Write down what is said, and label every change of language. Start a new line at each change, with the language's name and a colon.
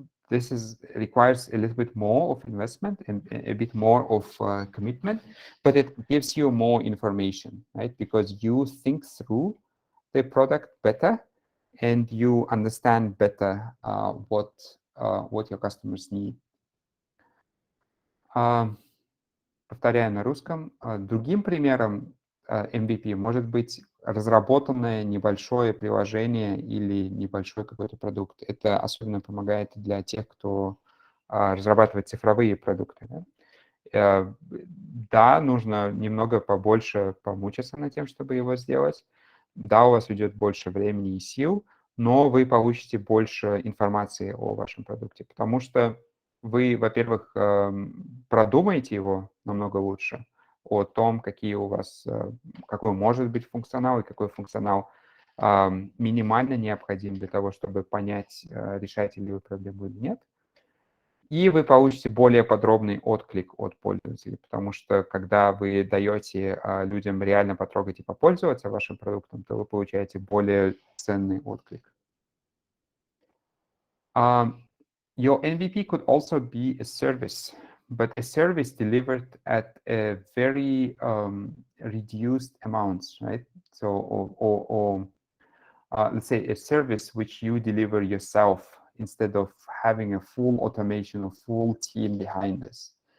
English: This requires a little bit more of investment and a bit more of commitment, but it gives you more information, right? Because you think through the product better and you understand better what your customers need.
Russian: Повторяю на русском. Другим примером MVP может быть разработанное небольшое приложение или небольшой какой-то продукт. Это особенно помогает для тех, кто разрабатывает цифровые продукты. Да, нужно немного побольше помучиться над тем, чтобы его сделать. Да, у вас уйдет больше времени и сил, но вы получите больше информации о вашем продукте, потому что вы, во-первых, продумаете его намного лучше, о том, какой может быть функционал и какой функционал минимально необходим для того, чтобы понять, решаете ли вы проблему или нет. И вы получите более подробный отклик от пользователей, потому что когда вы даете людям реально потрогать и попользоваться вашим продуктом, то вы получаете более ценный отклик.
English: Your MVP could also be a service, but a service delivered at a very reduced amounts, right? So, or let's say a service which you deliver yourself instead of having a full automation or full team behind this.